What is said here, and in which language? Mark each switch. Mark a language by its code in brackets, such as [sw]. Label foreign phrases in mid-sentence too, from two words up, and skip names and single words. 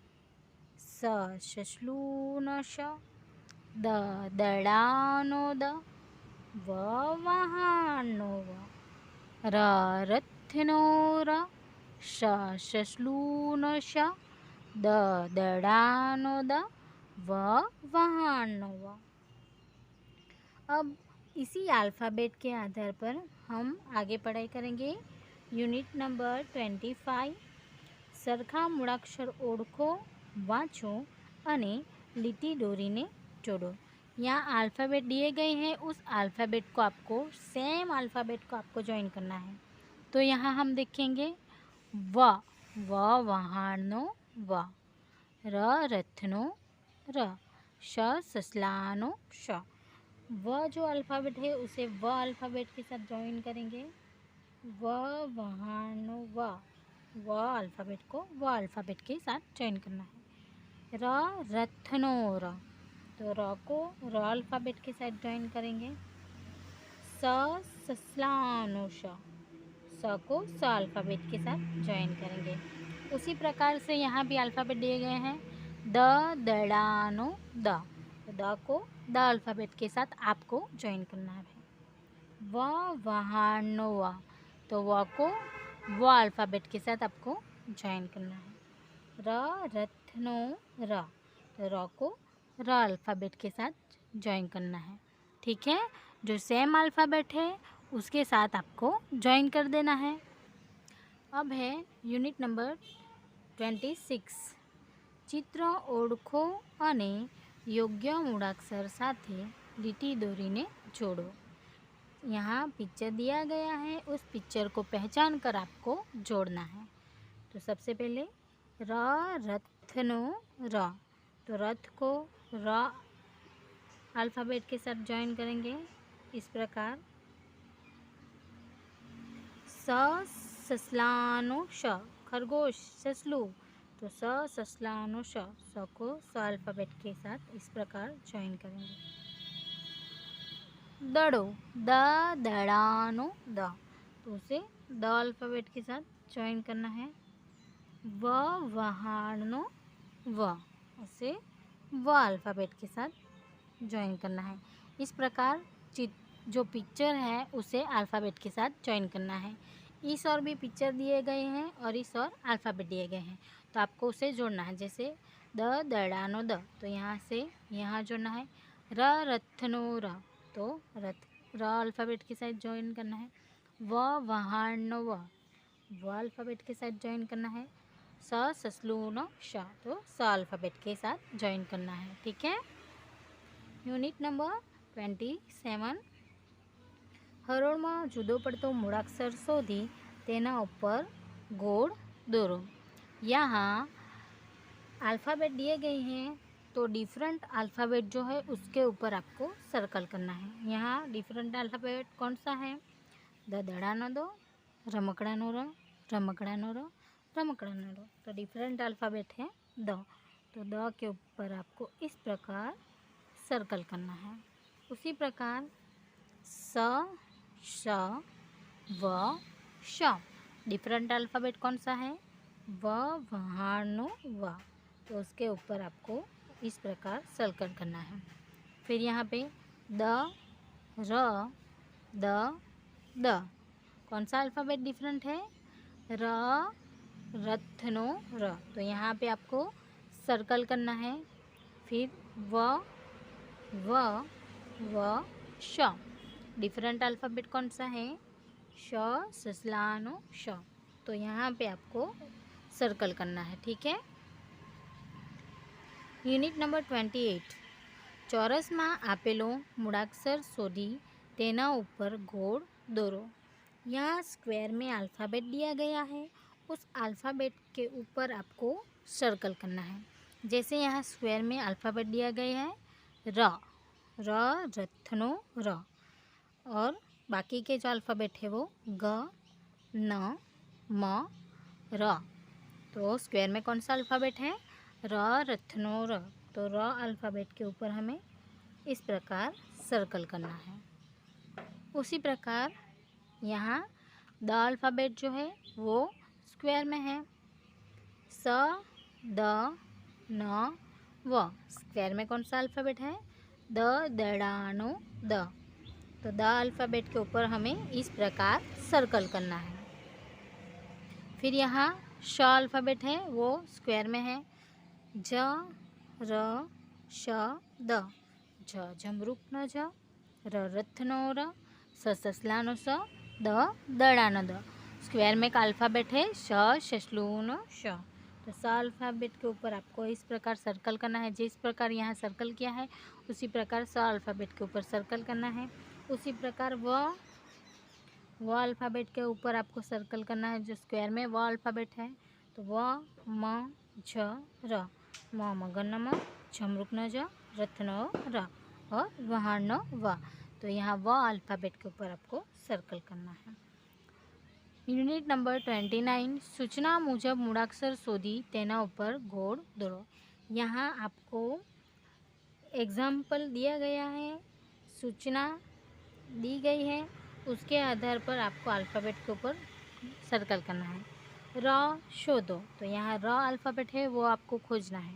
[gu] સસલાનો સ। દડાનો દ। વહાણનો વ। રથનો ર। સસલાનો સ। દડાનો દ। વહાણનો વ। [hi] अब इसी अल्फ़ाबेट के आधार पर हम आगे पढ़ाई करेंगे। [en] unit number [gu] 25 સરખા મૂળાક્ષર ઓળખો, વાંચો અને લીટી દોરીને જોડો। [hi] यहाँ अल्फ़ाबेट दिए गए हैं, उस अल्फ़ाबेट को आपको [en] same alphabet [hi] को आपको ज्वाइन करना है। तो यहाँ हम देखेंगे व। [gu] વહાણનો વ। રથનો ર। સસલાનો સ। [hi] व जो अल्फ़ाबेट है उसे व अल्फ़ाबेट के साथ ज्वाइन करेंगे। [gu] વહાણનો વ। [hi] व अल्फ़ाबेट को व अल्फ़ाबेट के साथ ज्वाइन करना है। [gu] રથનો ર। [hi] तो र को र अल्फ़ाबेट के साथ ज्वाइन करेंगे। [gu] સસલાનો સ। [hi] स को स अल्फ़ाबेट के साथ ज्वाइन करेंगे। उसी प्रकार से यहाँ भी अल्फ़ाबेट दिए गए हैं। [gu] દડાનો દ। [hi] तो द को द अल्फ़ाबेट के साथ आपको ज्वाइन करना है। [gu] વહાણનો વ। [hi] तो व को व अल्फ़ाबेट के साथ आपको ज्वाइन करना है। [gu] રથનો ર। [hi] तो र को र अल्फ़ाबेट के साथ ज्वाइन करना है। ठीक है, जो सेम अल्फ़ाबेट है उसके साथ आपको ज्वाइन कर देना है। [gu] अब है [en] unit number [gu] 26 ચિત્ર ઓળખો અને યોગ્ય મૂળાક્ષર સાથે લીટી દોરીને જોડો। [hi] यहाँ पिक्चर दिया गया है, उस पिक्चर को पहचान कर आपको जोड़ना है। तो सबसे पहले रथनो र। तो रथ को र अल्फ़ाबेट के साथ ज्वाइन करेंगे इस प्रकार। [gu] સસલાનો સ। खरगोश સસલું। તો સસલાનો સ। [hi] स को स अल्फ़ाबेट के साथ इस प्रकार ज्वाइन करेंगे। [gu] દડો। દડાનો દ। [hi] तो उसे द अल्फ़ाबेट के साथ ज्वाइन करना है। [gu] વહાણનો વ। [hi] उसे व अल्फ़ाबेट के साथ ज्वाइन करना है। इस प्रकार जो पिक्चर है उसे अल्फ़ाबेट के साथ ज्वाइन करना है। इस और भी पिक्चर दिए गए हैं और इस और अल्फ़ाबेट दिए गए हैं, तो आपको उसे जोड़ना है। जैसे [gu] દડાનો દ, [hi] तो यहाँ से यहाँ जोड़ना है। [gu] રથનો ર। [hi] तो र अल्फ़ाबेट के साथ ज्वाइन करना है। [gu] વહાણનો વ। [hi] व अल्फ़ाबेट के साथ ज्वाइन करना है। [gu] સસલાનો સ। [hi] तो स अल्फ़ाबेट के साथ ज्वाइन करना है। ठीक है। [en] unit number [gu] 27 हरोळમાં જુદો પડતો મૂળાક્ષર શોધી તેના ઉપર ગોળ દોરો। [hi] यहाँ अल्फ़ाबेट दिए गए हैं, तो [en] different alphabet [hi] जो है उसके ऊपर आपको सर्कल करना है। यहाँ [en] different alphabet [hi] कौन सा है? [gu] દડાનો દ, રમકડાનો ર, રમકડાનો ર, રમકડાનો ર। [hi] तो [en] different alphabet [hi] है द। तो द के ऊपर आपको इस प्रकार सर्कल करना है। उसी प्रकार स, श, व, श। [en] different alphabet [hi] कौन सा है? [gu] વ, વહાણ, વ। [hi] तो उसके ऊपर आपको इस प्रकार सर्कल करना है। फिर यहाँ पे द, र, द, द। कौन सा अल्फ़ाबेट डिफरेंट है? [gu] ર, રથનો, ર। [hi] तो यहाँ पे आपको सर्कल करना है। फिर व, श। [en] different alphabet [hi] कौन सा है? [gu] સ, સસલાનો, સ। [hi] तो यहाँ पे आपको सर्कल करना है, ठीक है। [gu] યુનિટ નંબર 28 ચોરસમાં આપેલો મૂળાક્ષર શોધી તેના ઉપર ગોળ દોરો। [hi] यहाँ स्क्वायर में अल्फ़ाबेट दिया गया है, उस अल्फ़ाबेट के ऊपर आपको सर्कल करना है। जैसे यहाँ स्क्वायर में अल्फ़ाबेट दिया गया है [gu] ર, રથનો, ર। [hi] और बाकी के जो अल्फ़ाबेट है वो ग, न, म, र। तो स्क्वायर में कौन सा अल्फ़ाबेट है? [gu] ર, રથનો, ર। [hi] तो र अल्फ़ाबेट के ऊपर हमें इस प्रकार सर्कल करना है। उसी प्रकार यहाँ द अल्फ़ाबेट जो है वो स्क्वायर में है। स, द, न, व। स्क्वायर में कौन सा अल्फ़ाबेट है? [gu] દ, દડાનો, દ। [hi] तो द अल्फ़ाबेट के ऊपर हमें इस प्रकार सर्कल करना है। फिर यहाँ श अल्फ़ाबेट है वो स्क्वायर में है। ज, र, श, द। [gu] ઝ, ઝમરૂખનો ઝ, ર, રથનો ર, સ, સસલાનો સ, દ, દડાનો દ। [hi] स्क्वायर में एक अल्फ़ाबेट है [gu] સ, સસલાનો સ। [hi] तो स अल्फ़ाबेट के ऊपर आपको इस प्रकार सर्कल करना है। जिस प्रकार यहाँ सर्कल किया है उसी प्रकार स अल्फ़ाबेट के ऊपर सर्कल करना है। उसी प्रकार व अल्फ़ाबेट के ऊपर आपको सर्कल करना है। जो स्क्वायर में व अल्फ़ाबेट है तो व, म, झ, र। [gu] મ, મગનો મ, ઝમરૂખનો ઝ, રથનો ર અને વહાણનો વ। [hi] तो यहाँ व अल्फ़ाबेट के ऊपर आपको सर्कल करना है। [gu] યુનિટ નંબર 29 સૂચના મુજબ મૂળાક્ષર શોધી તેના ઉપર ગોળ દોરો। [hi] यहाँ आपको एग्जाम्पल दिया गया है, सूचना दी गई है, उसके आधार पर आपको अल्फ़ाबेट के ऊपर सर्कल करना है। [gu] ર શોધો। [hi] तो यहाँ र अल्फ़ाबेट है वो आपको खोजना है।